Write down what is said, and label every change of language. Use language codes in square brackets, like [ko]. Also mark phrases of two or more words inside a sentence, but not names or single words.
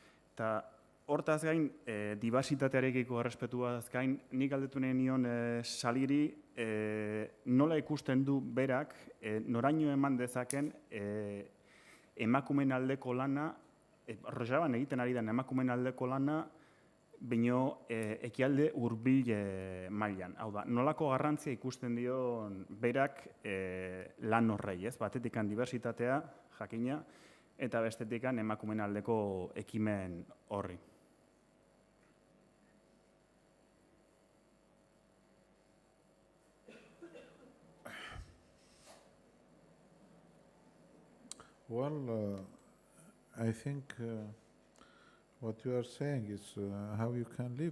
[eu] Eta hortaz gain, diversitatearekiko errespetuaz gain, nik galdetu nahi nion Saliri nola ikusten du berak, noraino eman dezaken emakumeen aldeko lana, Roxaban egiten ari den emakumeen aldeko lana, baino ekialde hurbil mailan. Hau da, nolako garrantzia ikusten dion berak lan horrei, ez? Batetikan diversitatea, jakina, eta bestetikan emakumeen aldeko ekimen horri. [en] Well, I think what you are saying is how you can live.